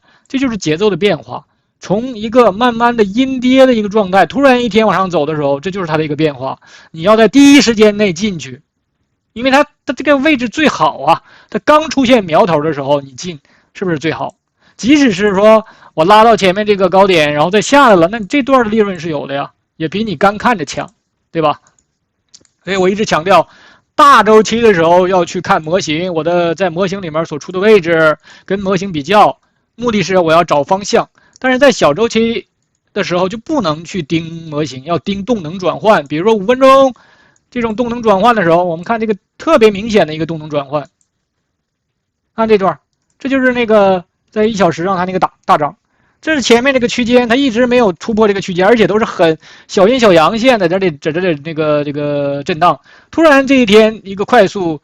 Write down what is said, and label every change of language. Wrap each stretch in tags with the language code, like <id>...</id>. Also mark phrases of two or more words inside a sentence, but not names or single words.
<zh>這就是節奏的變化，從一個慢慢的陰跌的一個狀態，突然一天往上走的時候，這就是它的一個變化。你要在第一時間內進去，因為它這個位置最好啊。它剛出現苗頭的時候，你進是不是最好？即使是說我拉到前面這個高點，然後再下來了，那這段的利潤是有的呀，也比你乾看着強，對吧？所以我一直強調，大週期的時候要去看模型，我的在模型裡面所處的位置跟模型比較。目的是我要找方向，但是在小週期的時候就不能去盯模型，要盯動能轉換。比如說5分鐘這種動能轉換的時候，我們看這個特別明顯的一個動能轉換。看這段，這就是那個在1小時上它那個大漲，這是前面這個區間，它一直沒有突破這個區間，而且都是很小陰小陽線的，這裡這個震盪，突然這一天一個快速。</zh>